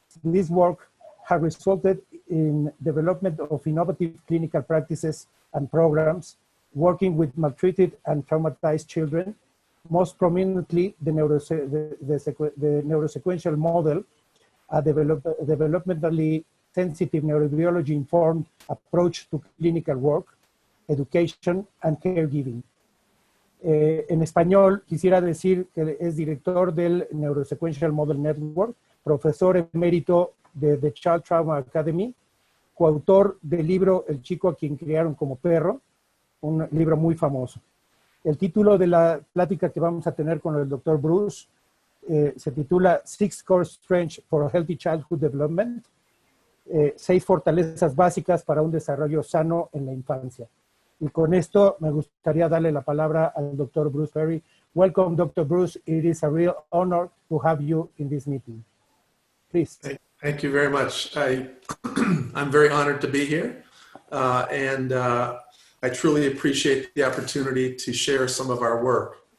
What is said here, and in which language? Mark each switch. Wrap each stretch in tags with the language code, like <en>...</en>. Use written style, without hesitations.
<en>This work has resulted in development of innovative clinical practices and programs working with maltreated and traumatized children, most prominently the neurosequential model, a developmentally sensitive neurobiology-informed approach to clinical work, education, and caregiving.</en> <es>En español, quisiera decir que es director del Neurosequential Model Network, profesor emérito de The Child Trauma Academy, coautor del libro El chico a quien criaron como perro, un libro muy famoso. El título de la plática que vamos a tener con el Dr. Bruce se titula</es> <en>Six Core Strengths for Healthy Childhood Development,</en> <es>6 fortalezas básicas para un desarrollo sano en la infancia. Y con esto me gustaría darle la palabra al Dr.</es> <en>Bruce Perry. Welcome, Dr. Bruce. It is a real honor to have you in this meeting. Please. Thank you very much. I'm very honored to be here, and I truly appreciate the opportunity to share some of our work.</en>